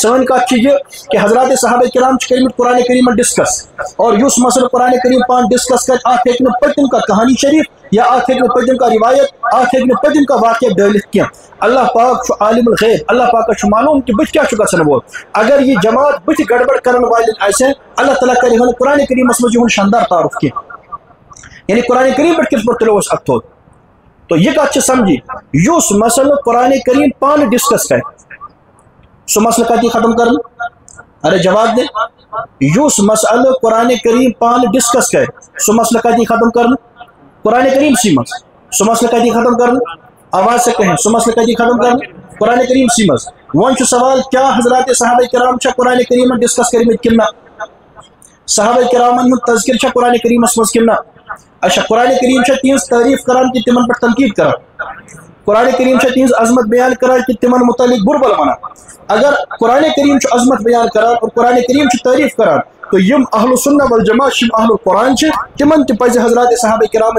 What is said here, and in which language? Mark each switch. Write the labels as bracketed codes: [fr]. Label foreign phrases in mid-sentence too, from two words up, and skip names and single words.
[ks] سٲنۍ کتھ چھِ یہِ کہ حضرات صحابہ کرام چھِ کٔرمٕتۍ قرآن کریٖمن ڈسکس اور یُس مسئلہ قرآن کریم پان ڈسکس کرِ اتھ ہیٚکہِ نہٕ پٔتِم کانٛہہ کہانی شریف یا اتھ ہیٚکہِ نہٕ پٔتِم کانٛہہ روایت اتھ ہیٚکہِ نہٕ پٔتِم کانٛہہ واقعہ ڈٲلِتھ کینٛہہ اللہ پاک چھُ [ar] عالم الغیب [ks] اللہ پاکس چھُ معلوم کہ بٕتھِ کیاہ چھُ گژھن وول اگر یہ جماعت بٕتھِ گڑبڑ کرن والٮ۪ن آسہِ اللہ تعالیٰ کرِ ہن قرآن کریٖمس منٛز یِہُنٛد شاندار تعارف کینٛہہ یعنی قرآن کریم پٮ۪ٹھ کِتھ پٲٹھۍ تُلو أسۍ اَتھٕ تھوٚد تو یہ کتھ چھِ سمجھی یُس مسئلہ قرآن کریم پانہٕ ڈسکس کرِ سُہ مسئلہ کتہِ یی ختم کرنہٕ [ur] ارے جواب دے [ks] یُس مسئلہ قرآن کریم پانہٕ ڈسکس کرِ سُہ مسئلہ کتہِ یی ختم کرنہٕ قرآن کریم سی منٛز سُہ مسئلہ کتہِ یی ختم کرنہٕ [ur] آواز سے کہیں [ks] سُہ مسئلہ کتہِ یی ختم کرنہٕ قرآن کریم سی منٛز وۄنۍ چھُ سوال کیا حضرات صحابہ کرام چھا قرآن کریٖمن ڈسکس کٔرمٕتۍ کِنہٕ نہ صحابہ کرامن ہُنٛد تذکر چھا قرآن کریٖمس منٛز کِنہٕ نہ اچھا قرآن کریم چھا تہنٛز تعریف کران کہ تمن پٮ۪ٹھ تنقید کران قرآن کریم چھا تہنٛز عظمت بیان کران کہ تمن متعلق بُرٕ بل ونان اگر قرآن کریم چھُ عظمت بیان کران اور قرآن کریم چھُ تعریف کران تو یم اہل سنہ والجماعت یم [ar] اہل القرآن [ks] تمن تہِ پزِ حضرات صحابہ کرامن